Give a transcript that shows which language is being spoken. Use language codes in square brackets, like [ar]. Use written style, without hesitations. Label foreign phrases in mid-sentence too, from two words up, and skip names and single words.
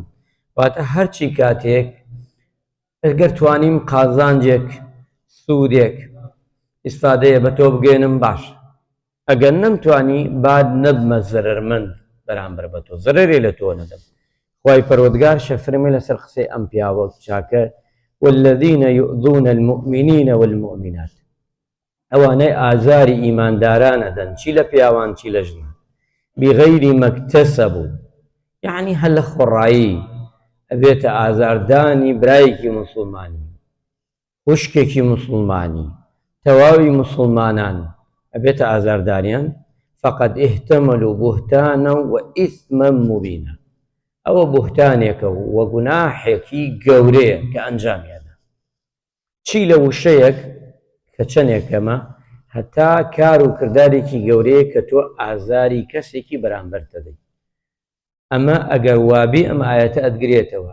[ckb] واتە هەرچی کاتێک ئەگەر توانیم قازانجێک، سوودێک ئیسفادەیە بە تۆ بگەێنم باش، ئەگەر نەمتوانی با نەبمە زەرەرمەند بەرامبەر بە تۆ، زەرەرێ لە تۆ نەدەم. خوای پەروەردگار شەفرمێ لەسەر قسەی ئەم پیاوە چاکە [ar] والذين يؤذون المؤمنين والمؤمنات، [ckb] ئەوانەی ئازاری ئیمانداران ئەدەن، چی لە پیاوان چی لە ژنان، [ar] بغەیری مەکتەسەبوو، [ckb] یعنی هەر لە خۆڕایی ئەبێتە ئازاردانی برایەکی مسلمانی، خوشکێکی مسلمانی، تەواوی مسلمانان ئەبێتە ئازارداریان. [ar] فقد احتملوا بهتانا وإثما مبينا، [ckb] ئەوە بوهتانێکە و گوناحێکی گەورەیە کە ئەنجامیەدە، چی لە وشەیەک کە چەندێکەمە، هەتا کار و کردارێکی گەورەیە کە تۆ ئازاری کەسێکی بەرامبەرتە دەی. ئەمە ئەگەر وابی ئەم ئاەتە ئەدگرێتەوە.